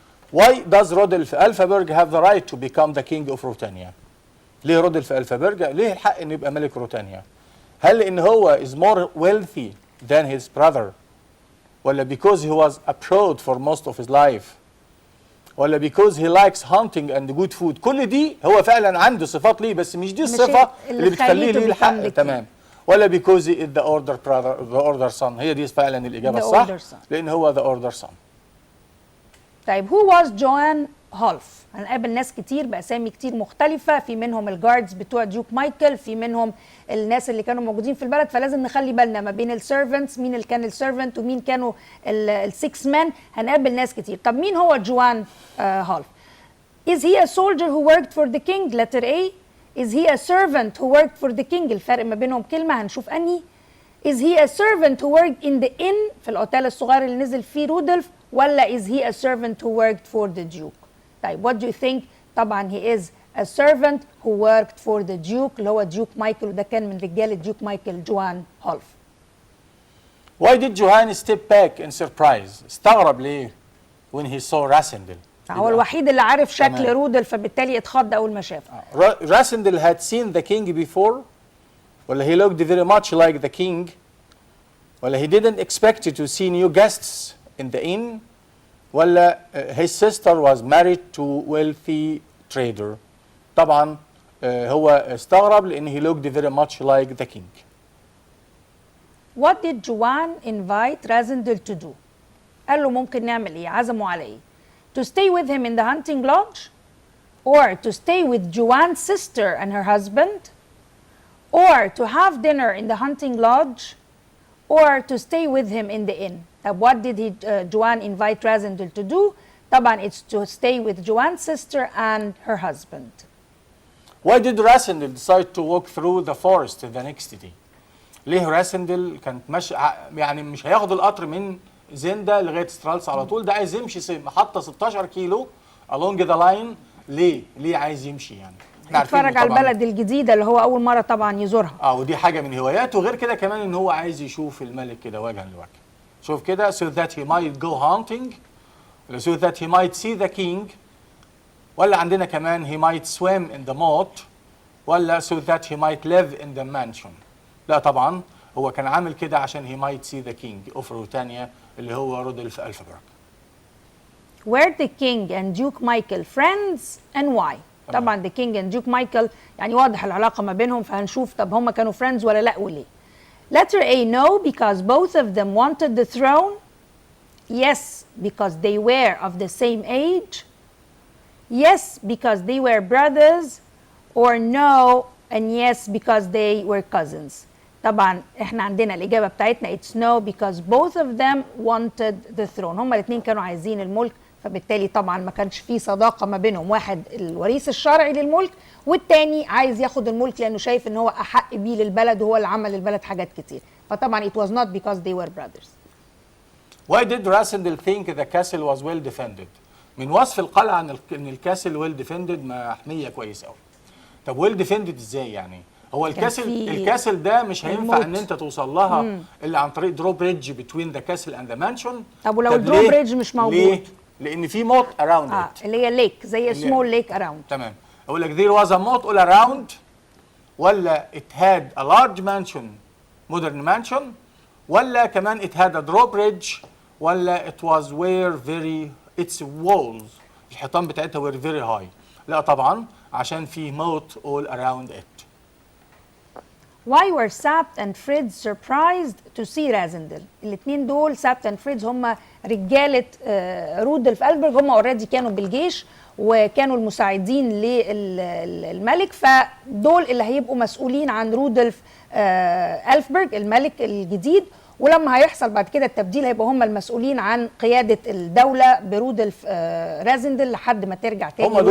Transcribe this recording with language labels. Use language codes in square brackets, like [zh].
[en] Why does Rodolf Alfaberg have the right to become the king of Ruritania؟ [ar] ليه رودولف ألفابرج ليه الحق انه يبقى ملك روتانيا؟ هل لان هو [en] is more wealthy than his brother، [ar] ولا [en] because he was abroad for most of his life، [ar] ولا [en] because he likes hunting and good food؟ [ar] كل دي هو فعلا عنده صفات ليه، بس مش دي الصفة اللي بتخليه ليه الحق. تمام. [en] ولا because he is the order brother the order son؟ [ar] هي دي فعلا الإجابة الصح، لأن هو [en] the order son. [ar] طيب [en] who was [ar] جوان هولف؟ هنقابل ناس كتير بأسامي كتير مختلفة، في منهم الجاردز بتوع ديوك مايكل، في منهم الناس اللي كانوا موجودين في البلد، فلازم نخلي بالنا ما بين السيرفنتس، مين اللي كان السيرفنت ومين كانوا السكس مان. هنقابل ناس كتير. طب مين هو [en] جوان هولف؟ Is he a soldier who worked for the king؟ letter A. Is he a servant who worked for the king؟ [ar] الفرق ما بينهم كلمة، هنشوف أنهي. [en] Is he a servant who worked in the inn [ar] في الأوتيل الصغير اللي نزل فيه رودولف، [en] ولا is he a servant who worked for the duke؟ طيب what do you think؟ طبعا he is a servant who worked for the duke [ar] اللي هو ديوك مايكل، وده كان من رجال ديوك مايكل جوان هولف. [en] Why did Johan step back in surprise؟ [ar] استغرب ليه [en] when he saw Rasindel؟ [ar] هو الوحيد اللي عارف شكل رودولف، فبالتالي اتخض أول ما شافه. [en] Rasindel had seen the king before، ولا he looked very much like the king ولا he didn't expect to see new guests in the inn ولا his sister was married to wealthy trader. [ar] طبعا هو استغرب لأن [en] he looked very much like the king. What did Joanne invite Razendel to do? [ar] قال له ممكن نعمل ايه؟ عزموا على ايه؟ [en] To stay with him in the hunting lodge, or to stay with Joanne's sister and her husband, or to have dinner in the hunting lodge, or to stay with him in the inn. طب what did Joanne invite Razendel to do? طبعا it's to stay with Joanne's sister and her husband. Why did Razendel decide to walk through the forest the next day? [ar] ليه راسندل كانت ماشي يعني مش هياخد القطر من زندا لغايه سترالس على طول، ده عايز يمشي محطه 16 كيلو [en] along the line. [ar] ليه عايز يمشي يعني؟ يتفرج على البلد الجديده اللي هو اول مره طبعا يزورها. ودي حاجه من هواياته، وغير كده كمان ان هو عايز يشوف الملك كده وجها لوجه. [en] شوف كده so that he might go hunting ولا so that he might see the king ولا عندنا كمان he might swim in the moat ولا so that he might live in the mansion. [ar] لا طبعا هو كان عامل كده عشان [en] he might see the king [ar] of روتانيا اللي هو رودولف ألفبرغ. [en] Were the king and Duke Michael friends and why؟ [ar] طبعا [en] the king and Duke Michael [ar] يعني واضح العلاقة ما بينهم، فهنشوف طب هم كانوا friends ولا لا وليه. [en] Letter A, no, because both of them wanted the throne. Yes, because they were of the same age. Yes, because they were brothers. Or no, and yes, because they were cousins. [ar] طبعا احنا عندنا الإجابة بتاعتنا [en] it's no because both of them wanted the throne. [ar] هما الاثنين كانوا عايزين الملك، فبالتالي طبعا ما كانش في صداقة ما بينهم، واحد الوريث الشرعي للملك والتاني عايز ياخد الملك لأنه شايف ان هو أحق بيه للبلد وهو اللي عمل للبلد حاجات كتير، فطبعا [en] it was not because they were brothers. Why did Rasindel think the castle was well defended؟ [ar] من وصف القلعة ان الكاسل [en] well defended، [ar] محمية كويس قوي. طب well defended ازاي يعني؟ هو الكاسل ده مش هينفع ان انت توصل لها الا عن طريق درو بريدج [en] Between the castle and the mansion. [ar] طب ولو الدرو بريدج مش موجود؟ ليه؟ لان في [en] Moat around it اللي هي lake زي سمول ليك اراوند. [ar] تمام. [en] اقول لك there was a moat all around ولا it had a large mansion modern mansion ولا كمان it had a drawbridge ولا it was were very its walls [ar] الحيطان بتاعتها [en] were very high. [ar] لا طبعا عشان في moat all around it. [en] Why were Sapt and Fritz surprised to see Razendel؟ [ar] الاثنين دول سابت اند فريدز هم رجاله رودولف ألفبرغ، هم اوريدي كانوا بالجيش وكانوا المساعدين للملك، فدول اللي هيبقوا مسؤولين عن رودولف ألفبرغ الملك الجديد، ولما هيحصل بعد كده التبديل هيبقى هم المسؤولين عن قياده الدوله برودولف رازندل لحد ما ترجع تاني.